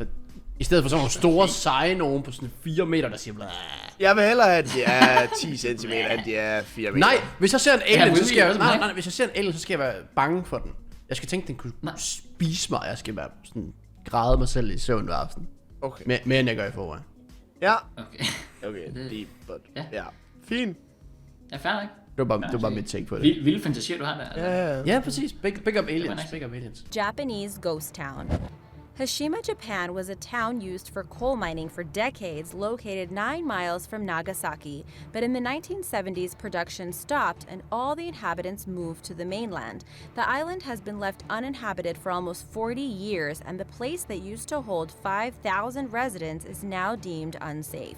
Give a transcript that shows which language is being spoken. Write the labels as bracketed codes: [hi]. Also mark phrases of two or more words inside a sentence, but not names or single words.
[da] I stedet for sådan nogle store seje nogen på sådan 4 meter, der siger blæh. Jeg vil hellere, at de er 10 centimeter, end de er 4 meter. Nej, hvis jeg ser en alien, så skal jeg... Nej, hvis jeg ser en alien, så skal jeg være bange for den. Jeg skal tænke, den kunne spise mig, jeg skal være sådan græde mig selv i søvn hver aften. Okay. Mere end jeg gør i forvejen. Ja. Okay, [en] deep, but... [da] Ja. Fint. Ja, fair ikke? Det var bare mit take på det. Vilde fantasier, du har der. Ja, præcis. [en] Big up aliens. Big up aliens. Japanese ghost town. Hashima, Japan was a town used for coal mining for decades, located 9 miles from Nagasaki. But in the 1970s, production stopped and all the inhabitants moved to the mainland. The island has been left uninhabited for almost 40 years, and the place that used to hold 5,000 residents is now deemed unsafe.